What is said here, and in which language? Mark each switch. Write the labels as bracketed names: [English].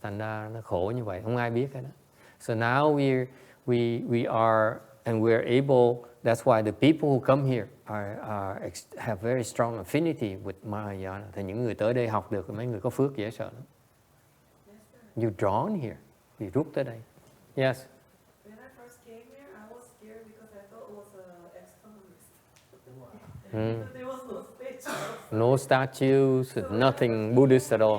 [Vietnamese] Thành ra nó khổ như vậy, không ai biết hết. [English] So now we are, and we are able. That's why the people who come here have very strong affinity with Mahayana. [Vietnamese] Thì những người tới đây học được, mấy người có phước dễ sợ lắm. [English] You drawn here, [Vietnamese] you rút tới đây. [English] Yes. When I first came here, I was scared because I thought it was an ex-communist. There was no statues. No statues, nothing Buddhist at all.